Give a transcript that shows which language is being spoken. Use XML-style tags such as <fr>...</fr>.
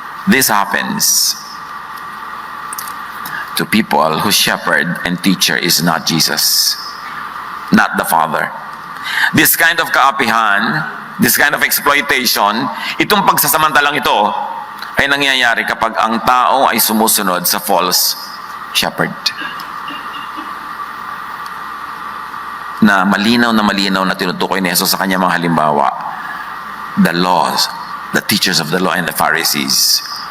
<en>This happens to people whose shepherd and teacher is not Jesus, not the Father. This kind of kaapihan, this kind of exploitation,</en> <tl>itong pagsasamantalang ito ay nangyayari kapag ang tao ay sumusunod sa</tl> <en>false shepherd.</en> <tl>Na malinaw na tinutukoy ni Jesus sa kanyang mga halimbawa.</tl> <en>The laws, the teachers of the law and the Pharisees.</en>